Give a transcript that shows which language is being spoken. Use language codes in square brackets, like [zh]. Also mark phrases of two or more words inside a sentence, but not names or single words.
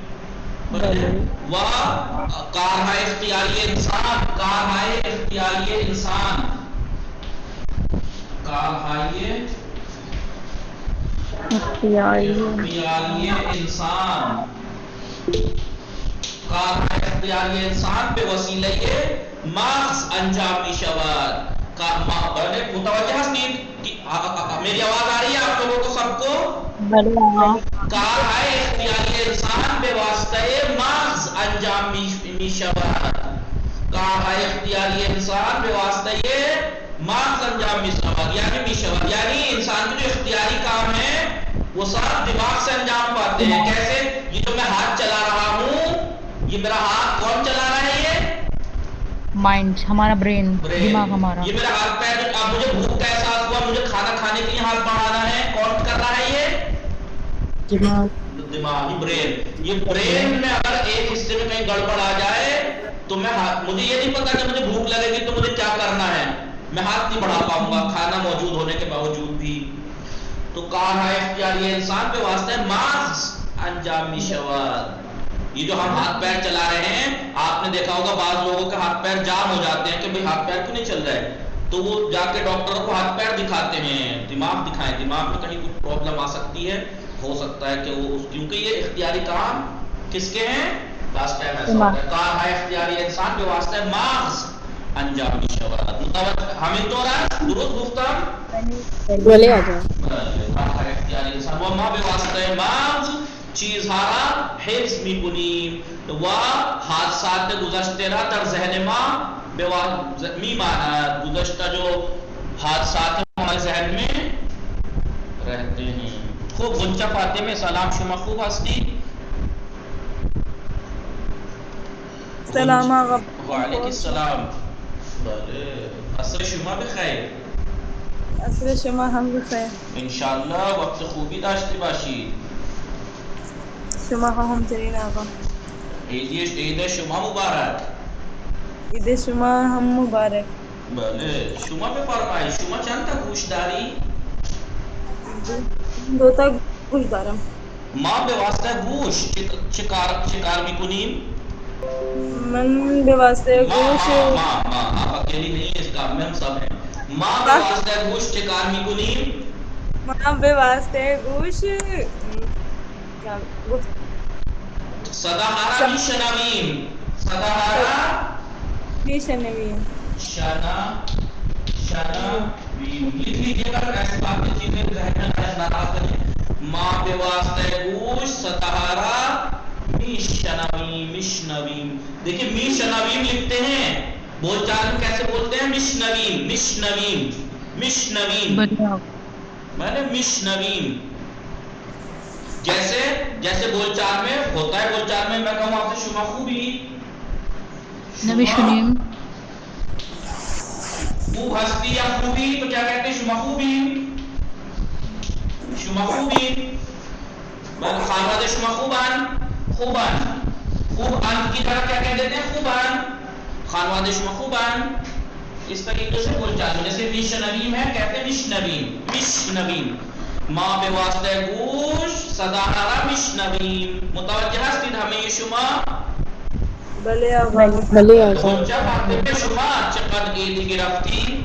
[fa] و کارهای اختیاری انسان به وسیله مغز انجام می شود. متوجہ ہستید؟ [ur] میری آواز آ رہی ہے آپ لوگوں کو سب کو؟ [fa] کارهای اختیاری انسان به واسطه مغز انجام می شود. کارهای اختیاری انسان به واسطه مغز انجام می شود. [ur] یعنی انسان کے جو اختیاری کام ہے وہ سب دماغ سے انجام پاتے ہیں. کیسے؟ یہ جو میں ہاتھ چلا رہا ہوں یہ میرا ہاتھ کون چلا رہا ہے؟ یہ مائنڈ ہمارا برین دماغ ہمارا. یہ میرا ہاتھ پیر. اب مجھے بھوک کا احساس ہوا مجھے کھانا کھانے کے لیے ہاتھ بڑھانا ہے. کون کر رہا ہے؟ یہ دماغی برین. یہ برین میں اگر ایک حصے میں کہیں گڑبڑ آ جائے تو مجھے یہ نہیں پتا کہ مجھے بھوک لگے گی تو مجھے کیا کرنا ہے. میں ہاتھ نہیں بڑھا پاؤں گا کھانا موجود ہونے کے باوجود بھی. [fa] تو کارهای اختیاری انسان پہ واسطہ ہے مغز انجام می شود. [ur] یہ جو ہم ہاتھ پیر چلا رہے ہیں آپ نے دیکھا ہوگا بعض لوگوں کے ہاتھ پیر جام ہو جاتے ہیں کہ بھئی ہاتھ پیر کیوں نہیں چل رہے تو وہ جا کے ڈاکٹر کو ہاتھ پیر دکھاتے ہیں. دماغ دکھائیں. دماغ میں کہیں کچھ پرابلم آ سکتی ہے. ہو سکتا ہے کہ وہ کیونکہ یہ اختیاری کام کس کے ہیں؟ [en] last time [ur] ایسا ہوتا ہے [fa] کارهای اختیاری انسان پہ واسطہ ہے مغز انجام می شود. حامد تو رہا درست گفتم [ur] بولے آ جاؤ. [fa] کارهای اختیاری انسان و ما به واسطه مغز چیزها را حفظ میکنیم و حادثات گذشته را در ذهن ما میماند. [ur] گذشته جو حادثات ہمارے ذہن میں رہتے ہیں. [fa] خوب غنچہ فاطمه سلام شما خوب هستی؟ سلام آقا. وعلیکم السلام. بله عصر شما بخیر. عصر شما هم بخیر. انشالله وقت خوبی داشته باشید. شما همچنین آقا. عید شما مبارک. عید شما هم مبارک. بله شما بفرمایید شما چند تا گوش داری؟ 2 تا گوش دارم. ما به واسطه گوش چه کار میکنیم؟ من به واسطه گوش [ur] آپ اکیلی نہیں ہیں اس کام میں ہم سب ہیں. [fa] ما به واسطه گوش چه کار میکنیم؟ ما به واسطه گوش صداها را میشنویم. صداها را میشنویم. [ur] لکھ لیجیے گا ایسی بات کی چیزیں ذہن میں نہ کریں. [fa] ما به واسطه گوش صداها را میشنویم. [ur] دیکھیں میشنویم لکھتے ہیں بول چال میں کیسے بولتے ہیں؟ مشنویم میں نے مشنویم. جیسے بول چال میں ہوتا ہے. بول چال میں کہوں آپ سے [fa] شما خوبی نمیشنیم خوب ہستی [ur] یا خوبی تو کیا کہتے ہیں؟ [fa] شما خوبی. شما خوبین؟ بل خانواده شما خوبن؟ خوبن. [ur] خوب ان کی طرح کیا کہہ دیتے ہیں؟ [fa] خوبن. خانواده شما خوبن؟ [ur] اس طریقے سے بول جاتے ہیں. جیسے مشنویم ہے کہتے ہیں مشنویم. [fa] مشنویم ما به واسطه گوش صدا را مشنویم. متوجه هستید همه شما؟ بله آقا. بله آقا. سوچا فاطمه شما چقدر عیدی گرفتی؟